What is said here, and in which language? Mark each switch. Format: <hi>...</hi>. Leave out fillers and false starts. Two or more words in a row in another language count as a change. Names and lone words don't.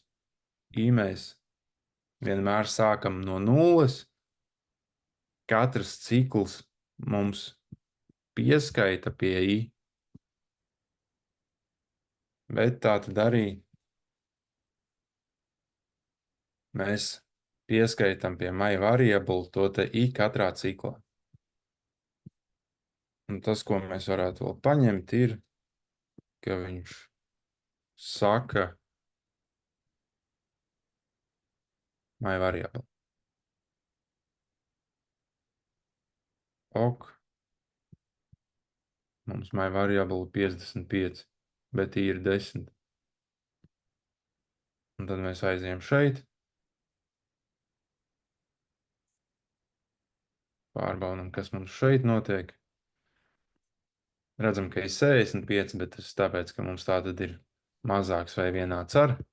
<lv>I mēs vienmēr sākam no 0. Katrs cikls mums pieskaita pie I. Bet tā tad arī mēs pieskaitam pie</lv> <en>my variable</en> <lv>to te I katrā ciklā. Un tas, ko mēs varētu vēl paņemt, ir, ka viņš saka</lv> <en>my variable.</en> <lv>Ok. Mums</lv> <en>my variable</en> <lv>55, bet I ir 10. Un tad mēs aizējam šeit. Pārbaudam, kas mums šeit notiek. Redzam, ka ir 65, bet tas tāpēc, ka mums tā tad ir mazāks vai vienāds ar.</lv>